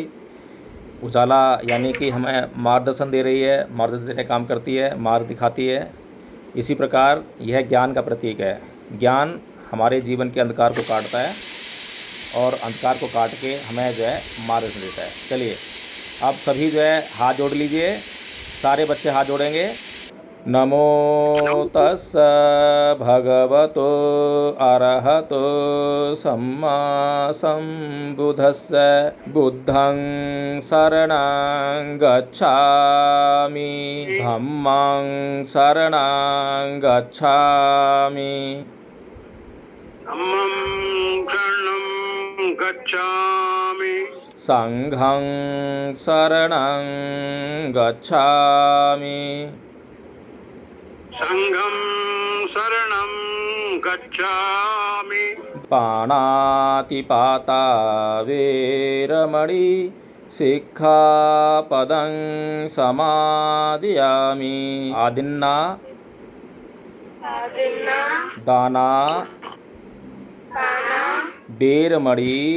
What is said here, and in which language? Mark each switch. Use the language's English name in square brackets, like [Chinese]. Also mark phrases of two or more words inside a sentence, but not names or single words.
[Hindi] उजाला यानी कि हमें मार्गदर्शन दे रही है, मार्गदर्शन देने का काम करती है, मार्ग दिखाती है। इसी प्रकार यह ज्ञान का प्रतीक है। ज्ञान हमारे जीवन के अंधकार को काटता है और अंधकार को काट के हमें जो है मार्गदर्शन देता है। चलिए अब सभी जो है हाथ जोड़ लीजिए, सारे बच्चे हाथ जोड़ेंगे। [Pali] नमो तस्स भगवतो अरहतो सम्मा सम्बुद्धस्स। बुद्धं शरणं गच्छामि, धम्मं शरणं गच्छामि, धम्मं शरणं गच्छामि। संघं शरणं गच्छामि, संघं शरणं गच्छामि। पाणातिपाता वेरमणि सिक्खापदं समादयामि। आदिन्ना दाना वेरमणि